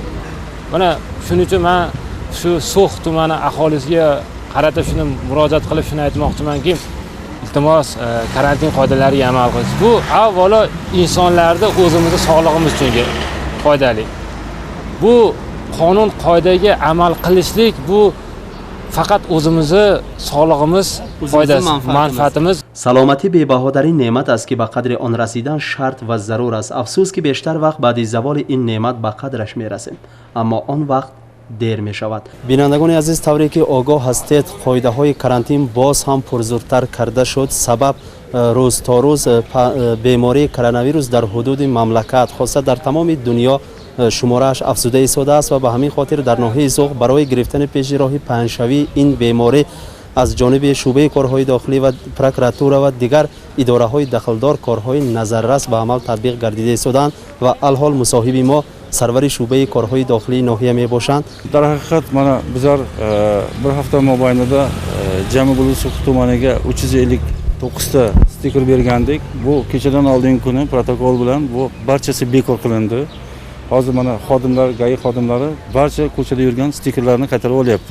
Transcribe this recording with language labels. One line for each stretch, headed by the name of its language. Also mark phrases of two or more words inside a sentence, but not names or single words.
Uzbek: Mana shuning uchun men shu So'x tumani aholisiga qarata shuni murojaat qilib shuni aytmoqchimanki, iltimos karantin qoidalariga amal qilish. Bu avvalo insonlarning o'zimizning sog'lig'imiz uchun foydali. Bu qonun qoidaga amal qilishlik bu faqat o'zimizni sog'lig'imiz foydasi, manfaatimiz.
Tajik: سلامتی بی‌بهادرین نعمت است که به قدر آن رسیدن شرط و ضرور است. افسوس که بیشتر وقت بعد از زوال این نعمت به قدرش می‌رسیم، اما آن وقت دیر می شود. بینندگان عزیز، طوری که آگاه هستید قاعده های کرانتین باز هم پرزورتر کرده شد. سبب روز تا روز بیماری کرونا ویروس در حدود مملکت خاصه در تمام دنیا شمارش افزوده ایستاده است و به همین خاطر در ناحیه زوق برای گرفتن پیشراه پهنشوی این بیماری از جانب شعبه کارهای داخلی و پروکراتور و دیگر اداره های دخلدار کارهای نظررس به عمل تطبیق گردیده ایستادند و الحال مصاحب ما سرور شعبه کارهای داخلی ناحیه می باشند. در حقیقت
Uzbek: mana bizlar bir hafta mobaynida jami bo'lib So'x tumaniga 359 ta stiker bergandik. Bu kechadan oldingi kuni protokol bilan bu barchasi bekor qilindi. Hozir mana xodimlar, GAI xodimlari barcha ko'chada yurgan stikerlarni qaytarib olyapti.